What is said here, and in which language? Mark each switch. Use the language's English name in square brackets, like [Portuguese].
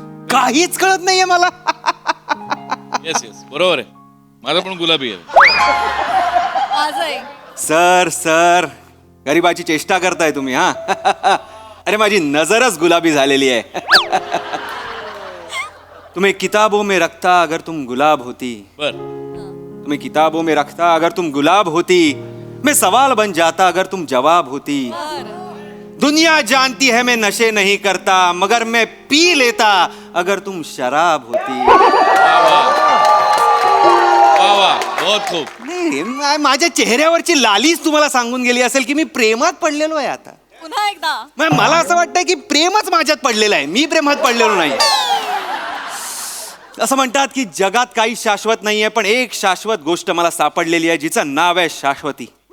[Marathi] काहीच कळत नाहीये मला. येस येस बरोबर आहे, माझा पण गुलाबी आहे. सर सर, गरीबाची चेष्टा करताय तुम्ही हा? अरे माझी नजरच गुलाबी झालेली आहे. [Hindi] तुम्हें किताबों में रखता अगर तुम गुलाब होती, [Marathi] बर [Hindi] तुम्हें किताबों में रखता अगर तुम गुलाब होती, मैं सवाल बन जाता अगर तुम जवाब होती. दुनिया जानती है मैं नशे नहीं करता, मगर मैं पी लेता अगर तुम शराब होती. वा वा बहुत खूप. [Marathi] नाही, माझ्या चेहऱ्यावरची लालीच तुम्हाला सांगून गेली असेल की मी प्रेमात पडलेलो आहे आता. पुन्हा एकदा मला असं वाटतंय की प्रेमच माझ्यात पडलेलं आहे, मी प्रेमात पडलेलो नाही. असं म्हणतात की जगात काही शाश्वत नाहीये, पण एक शाश्वत गोष्ट मला सापडलेली आहे जिचं नाव आहे शाश्वती.